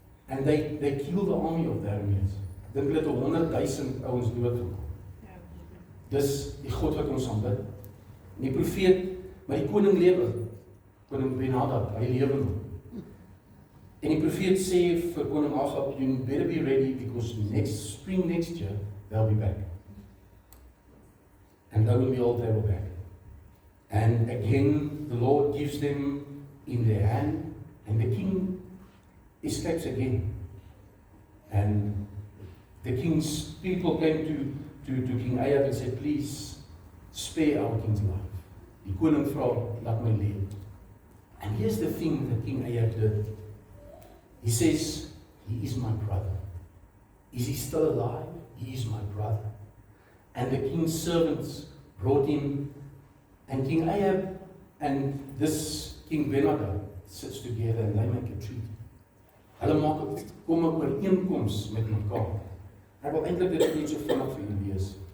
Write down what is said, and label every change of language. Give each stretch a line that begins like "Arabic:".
English: And they killed the army of the Arameans.
Afrikaans: Ek dink hulle het 100,000 ouens doodgemaak. Dis die God wat ons aanbid. En die profeet, maar die koning lewe. Koning Ben-Hadad, hy lewe nog. En die profeet sê vir koning Agab,
English: you better be ready because spring next year, they'll be back. And lo and behold, they were back. And again, the Lord gives them in their hand, and the king escapes again. And the king's people came to King Ahab and said, please, spare our king's life.
Afrikaans: Die koning vra, laat my lewe.
English: And here's the thing that King Ahab did. He says, he is my brother. Is he still alive? He is my brother. And the king's servants brought him, and King Ahab and this King Ben-Hadad sits together and they make a treaty.
Afrikaans: Hulle maak kom 'n ooreenkoms met mekaar. Ek wil eintlik dit net so vinnig vir julle lees.